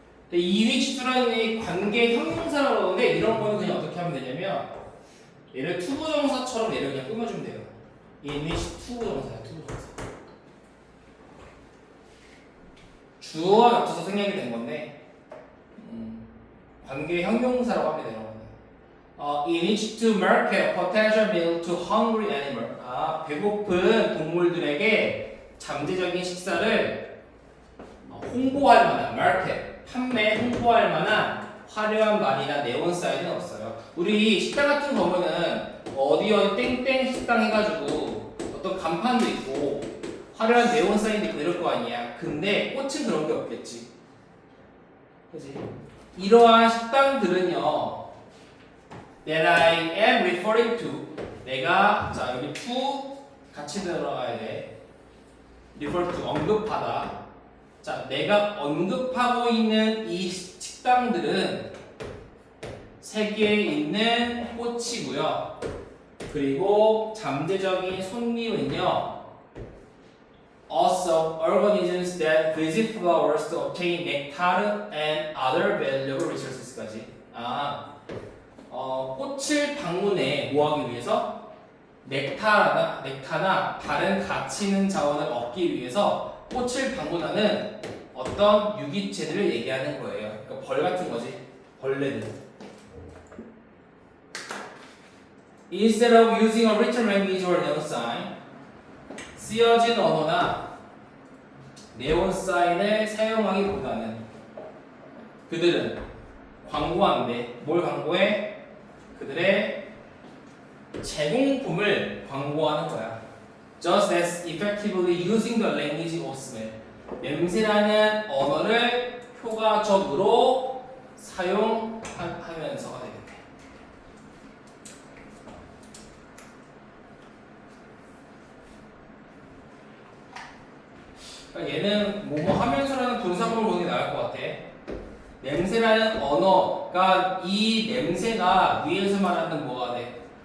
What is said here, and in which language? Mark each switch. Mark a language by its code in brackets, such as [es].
[ko] 근데 [en] in which to [ko] 라는 이 관계 형용사라고 그러는데 이런 거는 그냥 어떻게 하면 되냐면 얘를 투부정사처럼 얘를 그냥 꾸며주면 돼요. in which 투부정사야, 투부정사. 주어가 겹쳐서 생략이 된 건데 관계 형용사라고 하면 돼요. [en] in which to market a potential meal to hungry animal. [ko] 배고픈 동물들에게 잠재적인 식사를 홍보할 만한 market, 판매 홍보할 만한 화려한 말이나 네온 사인은 없어요. 우리 식당 같은 거 보면은 어디 땡땡 식당 해가지고 어떤 간판도 있고 화려한 네온 사인도 있고 이럴 거 아니야. 근데 꽃은 그런 게 없겠지. 그지? 이러한 식당들은요, [en] that I am referring to. [ko] 내가, 자, 여기 to 같이 들어가야 돼. refer to, 언급하다. 자, 내가 언급하고 있는 이 식당들은 세계에 있는 꽃이고요. 그리고 잠재적인 손님은요, [en] also organisms that visit flowers to obtain nectar and other valuable resources까지. [ko] 꽃을 방문해 뭐하기 위해서? 넥타나 다른 가치 있는 자원을 얻기 위해서 꽃을 방문하는 어떤 유기체들을 얘기하는 거예요. 그러니까 벌 같은 거지. 벌레들. [en] Instead of using a written language or neon sign, [ko] 쓰여진 언어나 네온 사인을 사용하기보다는 그들은 광고한대. 뭘 광고해? 그들의 제공품을 광고하는 거야. [en] Just as effectively using the language of smell. [ko] 냄새라는 언어를 효과적으로 사용하면서가 되겠네. 그러니까 얘는 뭐뭐 하면서라는 분사구를 보는 게 나을 것 같아. 냄새라는 언어가 이 냄새가 위에서 말하는 뭐가 돼?